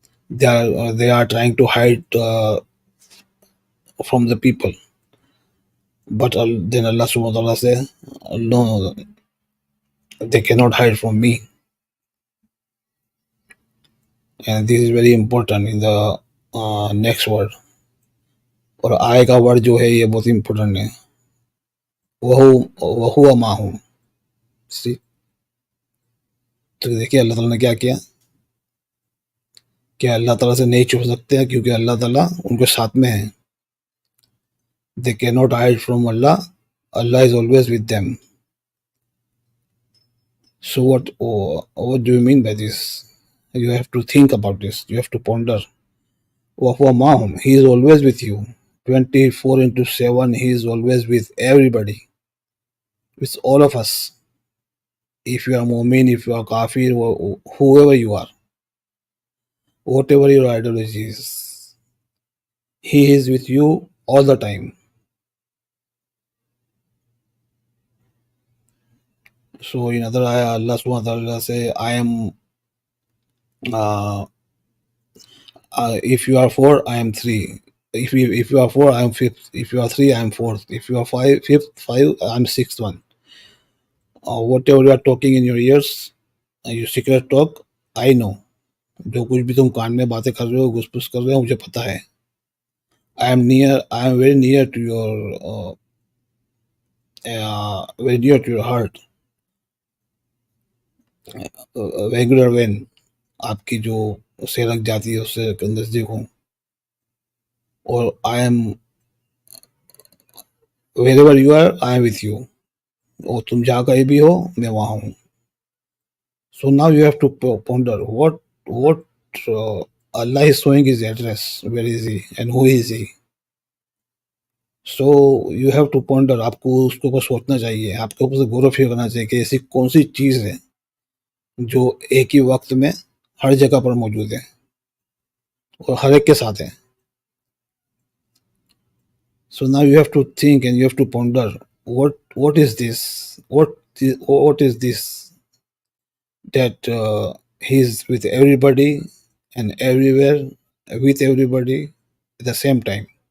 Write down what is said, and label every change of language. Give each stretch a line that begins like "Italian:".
English: they are trying to hide from the people, but then Allah subhanahu wa ta'ala says no, they cannot hide from me. And this is very important in the next word.
Hindi: और आय का word जो है ये बहुत important है.
Arabic: वहुआ माहूम.
Hindi: तो देखिए अल्लाह ताला ने क्या किया, क्या अल्लाह ताला से नहीं छुप सकते हैं क्योंकि अल्लाह ताला उनके साथ में है.
English: They cannot hide from Allah. Allah is always with them. So what do you mean by this? You have to think about this. You have to ponder.
Arabic: Wahwa mahum,
English: he is always with you. 24/7, he is always with everybody, with all of us. if you are mu'min, if you are kafir, whoever you are, whatever your ideology is, he is with you all the time. So in other ayah, Allah subhanahu wa ta'ala say, I am, uh, if you are four, I am three. If you are four, I am fifth. If you are three, I am fourth. If you are five, I am sixth one. Whatever you are talking in your ears, your secret talk, I know.
Hindi: जो कुछ भी तुम कान में बातें कर रहे हो, घुसपुस कर रहे हो, मुझे पता है.
English: I am very near to your, very near to your heart. Regular when
Hindi: आपकी जो से लग जाती है उससे नजदीक हूँ.
English: और I am wherever you are, I am with you.
Hindi: और तुम जहाँ कहीं भी हो, मैं वहाँ हूँ.
English: So now you have to ponder what Allah is showing his address. Where is he and who is he? So you have to ponder.
Hindi: आपको उसके ऊपर सोचना चाहिए. आपके ऊपर से गौर फील करना चाहिए कि ऐसी कौन सी चीज है जो एक ही वक्त में हर जगह पर मौजूद है और हर एक के साथ है.
English: So now you have to think and you have to ponder. What is this? What is this that he is with everybody and everywhere with everybody at the same time.